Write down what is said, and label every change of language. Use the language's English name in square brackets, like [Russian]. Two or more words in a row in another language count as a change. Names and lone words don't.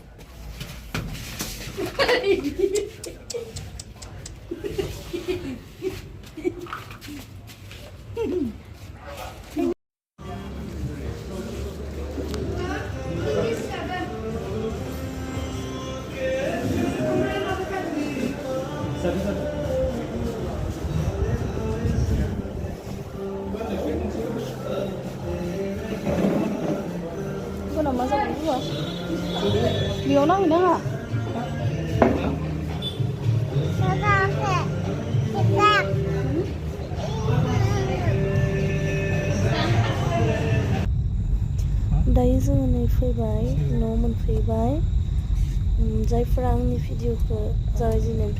[Malay] Kau nak masak apa? Lihat orang ni dah. [Bodo] Daí जोङो नै फैबाय न' मोनफैबाय जायफोरा आंनि भिडिअखौ जागायजेननायनिफ्राय